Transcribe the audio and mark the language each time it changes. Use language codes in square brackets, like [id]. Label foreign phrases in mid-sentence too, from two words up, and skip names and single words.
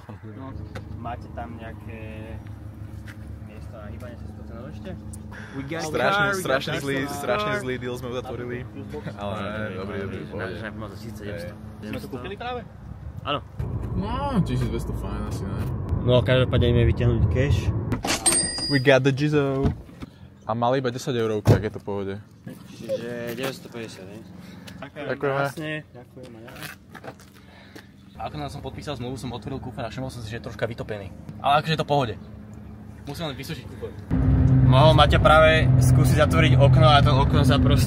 [sk] Máte tam nejaké miesto na hýbanie cez to cenu ešte? Strašne zlý deal sme uzatvorili. Ale dobrý, pohode. Sme to kúpili práve? Áno. No, 1200 fajn asi, ne? No, každopádne ideme vyťahnuť cash. [en] We got the jizzo. [sk] A mali iba 10 €, tak je to v pohode. Čiže 950, ne? Ďakujeme. Ďakujeme. A ako nám som podpísal zmluvu, som otvoril kufr a všimol som si, že je troška vytopený. Ale akože je to v pohode. Musím len vysušiť kufr. Mohol Maťa práve skúsiť zatvoriť okno a to okno sa proste...